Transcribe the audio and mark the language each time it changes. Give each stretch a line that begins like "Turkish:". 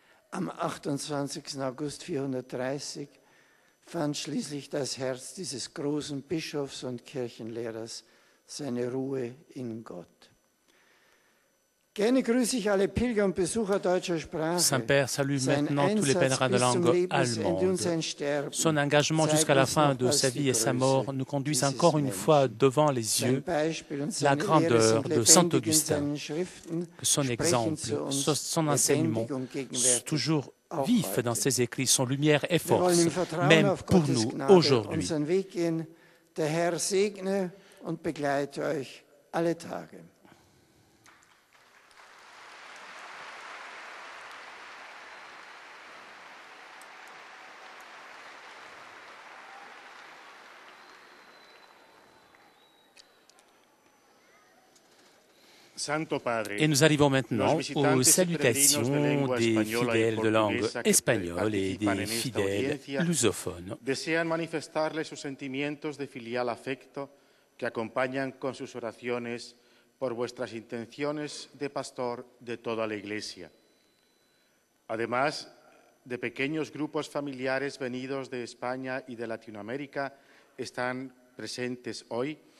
German: Am 28. August 430 fand schließlich das Herz dieses großen Bischofs und Kirchenlehrers seine Ruhe in Gott. Gerne grüße ich alle Pilger und Besucher deutscher Sprache.
French: Saint-Père salue maintenant tous les pèlerins de langue allemande. Son engagement jusqu'à la fin de sa vie et sa mort nous conduisent encore une fois devant les yeux la grandeur de Saint Augustin, que son exemple, son enseignement, toujours vif dans ses écrits, son lumière et force, même pour nous aujourd'hui.
German: Der Herr segne und begleite euch alle Tage.
French: Et nous arrivons maintenant aux salutations des fidèles de langue espagnole et des fidèles lusophones.
Spanish: Desean manifestarle sus sentimientos de filial afecto que acompañan con sus oraciones por vuestras intenciones de pastor de toda la Iglesia. Además de pequeños grupos familiares venidos de España y de Latinoamérica, están presentes hoy